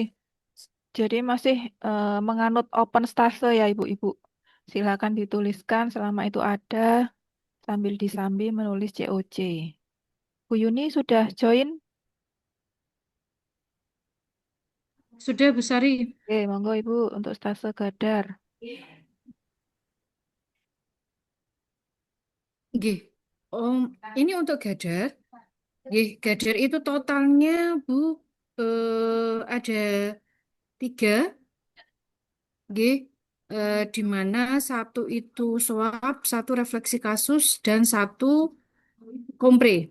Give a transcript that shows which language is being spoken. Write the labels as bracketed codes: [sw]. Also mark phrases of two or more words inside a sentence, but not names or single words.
[id] Jadi masih menganut open stase ya Ibu-Ibu. Silakan dituliskan selama itu ada sambil disambi menulis COC. Bu Yuni sudah join? Sudah, Bu Sari. Monggo Ibu untuk stase Gadar. Nggih. Ini untuk Gadar. Nggih, Gadar itu totalnya, Bu, ada 3. Nggih. Di mana 1 itu swab, 1 refleksi kasus, dan 1 kompre.